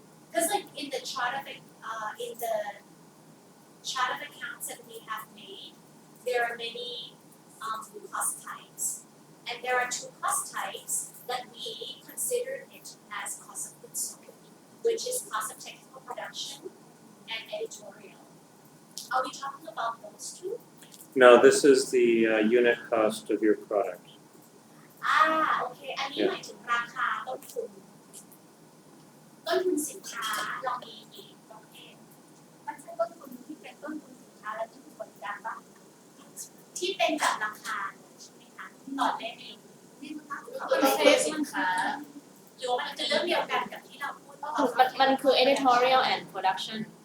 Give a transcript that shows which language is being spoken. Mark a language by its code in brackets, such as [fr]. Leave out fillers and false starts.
[en] Because like in the chart of accounts that we have made, there are many cost types, and there are 2 cost types that we consider it as cost of goods sold, which is cost of technical production and editorial. Are we talking about those 2? No, this is the unit cost of your product. [th] โอเค อันนี้หมายถึงราคาต้นทุนสินค้าเรามีกี่ประเภทมันใช่ต้นทุนที่เป็นต้นทุนสินค้าและต้นทุนบริการบ้างที่เป็นแบบราคาใช่ไหมคะต่อได้ไหมนี่มันต้นทุนสินค้าหรือว่ามันจะเรื่องเดียวกันกับที่เราพูดว่า มันคือ [en] editorial and production